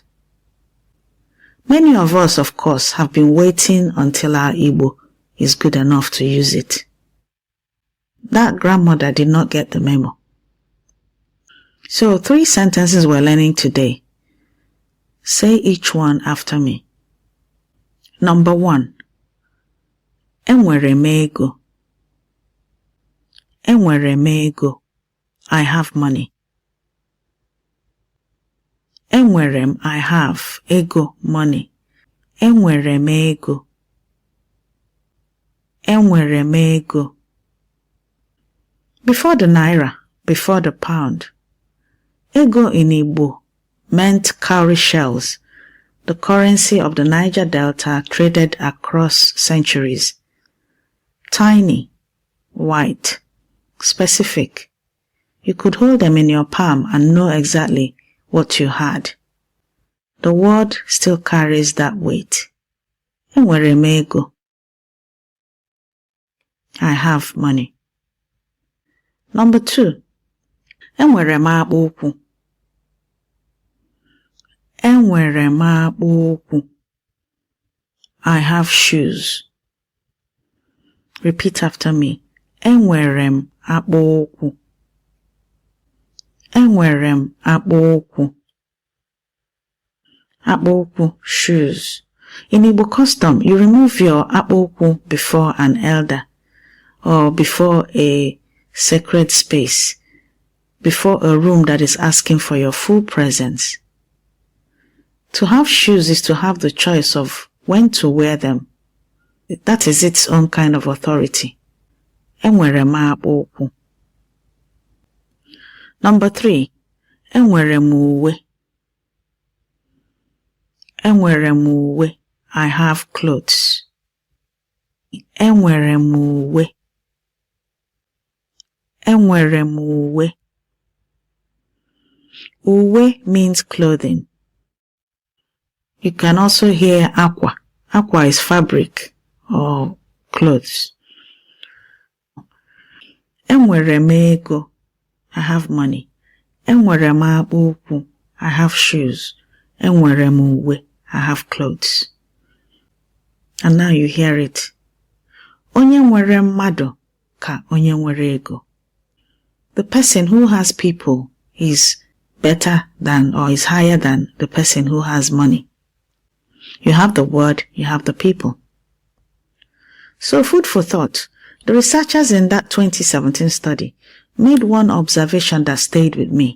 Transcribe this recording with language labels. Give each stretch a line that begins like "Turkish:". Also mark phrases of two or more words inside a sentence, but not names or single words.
English: Many of us, of course, have been waiting until our Igbo is good enough to use it. That grandmother did not get the memo. So 3 sentences we're learning today. Say each one after me. Number 1.
Igbo: Nwere ego. Nwere ego.
English: I have money. Enwere I have ego, money.
Igbo: Enwere ego. Enwere ego.
English: Before the naira, before the pound, ego in Igbo meant cowrie shells, the currency of the Niger Delta traded across centuries. Tiny, white, specific. You could hold them in your palm and know exactly what you had. The word still carries that weight.
Igbo: Enwere ego.
English: I have money. Number 2.
Igbo: Enwere akpụ ụkwụ. Enwere akpụ ụkwụ.
English: I have shoes. Repeat after me.
Igbo: Enwere akpụ ụkwụ. Enwere akpụ ụkwụ. Akpụ ụkwụ,
English: shoes. In Igbo custom, you remove your
Igbo: akpụ ụkwụ
English: before an elder or before a sacred space, before a room that is asking for your full presence. To have shoes is to have the choice of when to wear them. That is its own kind of authority.
Igbo: Enwere akpụ ụkwụ.
English: Number 3.
Igbo: Enwere uwe. Enwere uwe.
English: I have clothes.
Igbo: Enwere uwe. Enwere uwe.
English: Uwe means clothing. You can also hear aqua. Aqua is fabric or clothes.
Igbo: Enwere ego.
English: I have money.
Igbo: Enwere akpụ ụkwụ.
English: I have shoes.
Igbo: Enwere uwe.
English: I have clothes. And now you hear it.
Igbo: Onye nwere mmadụ ka onye nwere ego.
English: The person who has people is better than or is higher than the person who has money. You have the word, you have the people. So food for thought. The researchers in that 2017 study made one observation that stayed with me.